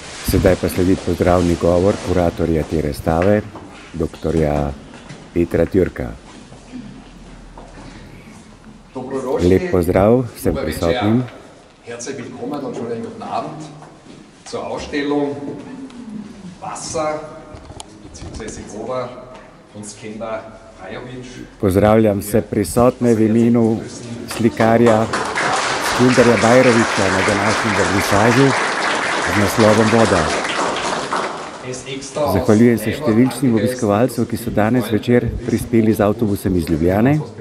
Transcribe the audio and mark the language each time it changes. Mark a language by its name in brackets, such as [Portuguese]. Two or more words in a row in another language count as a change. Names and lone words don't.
[Slovenian] Sedaj pa sledi pozdravni govor kuratorja te razstave, doktorja Petra Türka. Lep pozdrav vsem prisotnim. [German] Herzlich willkommen und schönen guten Abend zur Ausstellung Wasser bzw. Voda von Skender Rajović. [Slovenian] Pozdravljam vse prisotne v imenu slikarja Skenderja Bajrovića na današnjem vernisažu z naslovom Voda. Zahvaljujem se številčnim obiskovalcev, ki so danes večer prispeli z avtobusom iz Ljubljane.